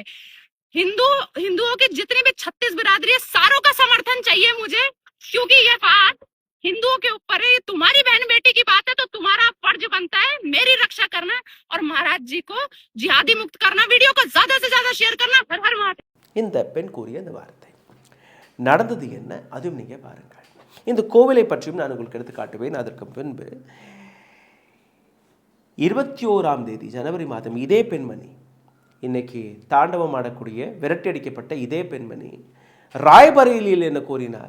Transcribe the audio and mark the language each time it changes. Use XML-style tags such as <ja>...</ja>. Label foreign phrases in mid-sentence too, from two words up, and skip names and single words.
<hi>हिंदुओं की जितनी भी 36 बिरादरी है, सारों का समर्थन चाहिए मुझे, क्योंकि ये बात हिंदुओं के ऊपर है। तुम्हारी बहन बेटी की बात है तो तुम्हारा फर्ज बनता है मेरी रक्षा करना और महाराज जी को जिहादी मुक्त करना। वीडियो को ज्यादा से ज्यादा शेयर करना। हर हर महादेव।</hi> <ta>இந்த பெண் கூறிய இந்த வார்த்தை நடந்தது என்ன, அதுவும் நீங்கள் பாருங்கள். இந்த கோவிலை பற்றியும் நான் உங்களுக்கு எடுத்து காட்டுவேன். அதற்கு பின்பு 21ஆம் தேதி ஜனவரி மாதம் இதே பெண்மணி, இன்னைக்கு தாண்டவம் ஆடக்கூடிய விரட்டி அடிக்கப்பட்ட இதே பெண்மணி ராய்பரேலியில் என்ன கூறினார்?</ta>